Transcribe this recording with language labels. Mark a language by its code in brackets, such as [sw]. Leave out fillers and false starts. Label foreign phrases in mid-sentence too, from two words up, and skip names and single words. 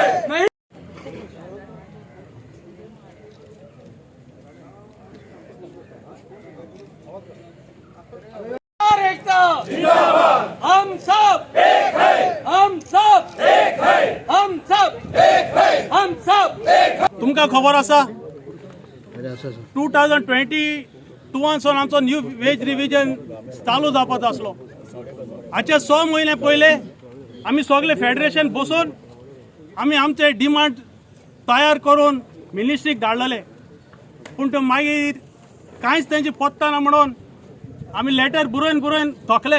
[hi] नहीं एकता जिंदाबाद, हम सब एक है, हम सब एक है, हम सब एक है, हम सब एक है। [kok] तुमका खबर आसा 2022 आमचो [en] new wage revision [kok] चालू जावपाचो आसलो। हाचे 6 म्हयने पयले आमी सगळे फेडरेशन बसून आमी आमचे डिमांड तयार करून मिनिस्ट्रीक धाडलेले, पूण ते मागीर कांयच तेंचे पत्ता ना म्हणून आमी लेटर बरोवन थकले।